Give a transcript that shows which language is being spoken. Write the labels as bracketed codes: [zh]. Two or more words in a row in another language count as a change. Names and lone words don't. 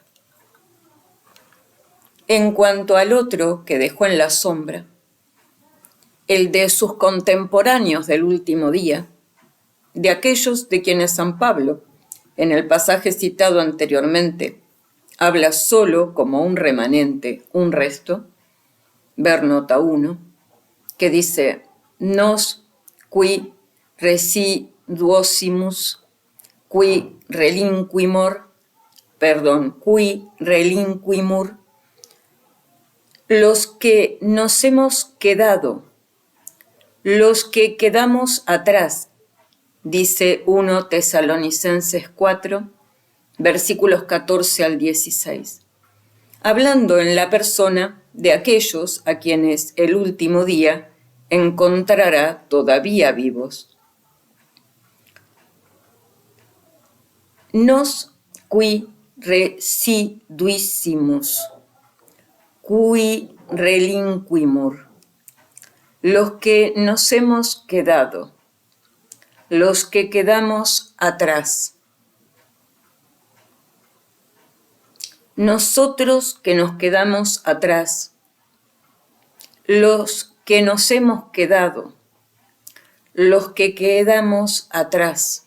[es] En cuanto al otro que dejó en la sombra, el de sus contemporáneos del último día, de aquellos de quienes San Pablo, en el pasaje citado anteriormente, habla solo como un remanente, un resto, ver nota 1, que dice, [la] nos qui residuosimus, qui relinquimur, [es] los que nos hemos quedado, los que quedamos atrás, dice 1 Tesalonicenses 4, versículos 14 al 16, hablando en la persona de aquellos a quienes el último día encontrará todavía vivos. [la] Nos qui residuissimus, qui relinquimur, [es] los que nos hemos quedado, los que quedamos atrás. Nosotros que nos quedamos atrás, los que nos hemos quedado, los que quedamos atrás.